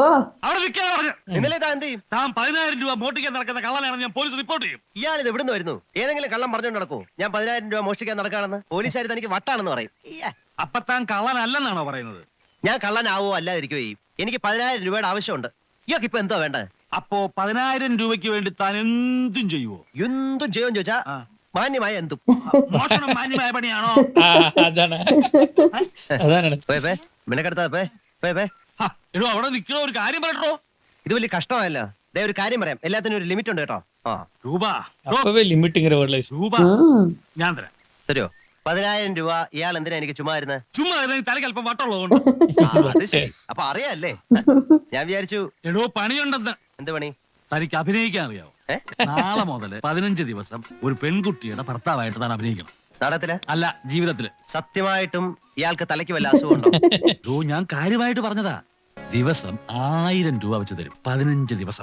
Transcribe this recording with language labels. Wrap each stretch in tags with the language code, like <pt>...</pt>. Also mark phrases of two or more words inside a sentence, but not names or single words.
<ml>ഇന്നലെ താൻ എന്ത് ചെയ്യും താൻ 10,000 രൂപ മോഷ്ടിക്കാൻ നടക്കുന്ന കള്ളനാണെന്ന് ഞാൻ പോലീസ് റിപ്പോർട്ട് ചെയ്യും ഇയാൾ ഇത് എവിടുന്ന് വരുന്നു ഏതെങ്കിലും കള്ളം പറഞ്ഞുകൊണ്ട് നടക്കൂ ഞാൻ 10,000 രൂപ മോഷ്ടിക്കാൻ നടക്കാണെന്ന് പോലീസുകാർ തനിക്ക് വട്ടാണെന്ന് പറയും അപ്പൊ താൻ കള്ളനല്ലെന്നാണോ പറയുന്നത് ഞാൻ കള്ളനാവോ അല്ലാതിരിക്കോ ചെയ്യും എനിക്ക് 10,000 രൂപയുടെ ആവശ്യമുണ്ട് ഇയാൾക്ക് ഇപ്പൊ എന്തോ വേണ്ടത് അപ്പോ 10,000 രൂപയ്ക്ക് വേണ്ടി താൻ എന്തും ചെയ്യുവോ എന്തും ചെയ്യുമെന്ന് ചോദിച്ചാ മാന്യമായ എന്തും മോഷണം മാന്യമായ പണിയാണോ</ml> <ta>அதானே அதான் நினைச்சேன்.</ta> <ml>മിനക്കെടുത്താ എടോ അവിടെ നിൽക്കണോ ഒരു കാര്യം പറയട്ടോ ഇത് വലിയ കഷ്ടമായല്ലോ ദേ ഒരു കാര്യം പറയാം എല്ലാത്തിനും ഒരു ലിമിറ്റ് ഉണ്ട് കേട്ടോ രൂപ</ml> <ta>அப்பவே லிமிட்ங்கற வேர்ட்ல</ta> <ml>രൂപ ഞാൻ തരാം തരുമോ 10,000 രൂപ ഇയാൾ എന്തിനാ എനിക്ക് ചുമ്മാ ഇരുന്ന് ചുമ്മാ തലക്ക് അല്പം വട്ടുള്ളതുകൊണ്ട് അപ്പൊ അറിയാല്ലേ ഞാൻ വിചാരിച്ചു എടോ പണിയുണ്ടെന്ന് എന്ത് പണി തനിക്ക് അഭിനയിക്കാൻ അറിയാവോ നാളെ മുതൽ 15 ദിവസം ഒരു പെൺകുട്ടിയുടെ ഭർത്താവായിട്ട് താൻ അഭിനയിക്കണം നാടകത്തില് അല്ല ജീവിതത്തില് സത്യമായിട്ടും ഇയാൾക്ക് തലയ്ക്ക് വല്ല അസുഖമുണ്ടോ ഞാൻ കാര്യമായിട്ട് പറഞ്ഞതാ ദിവസം 1000 രൂപ വെച്ച് തരും 15 ദിവസം</ml>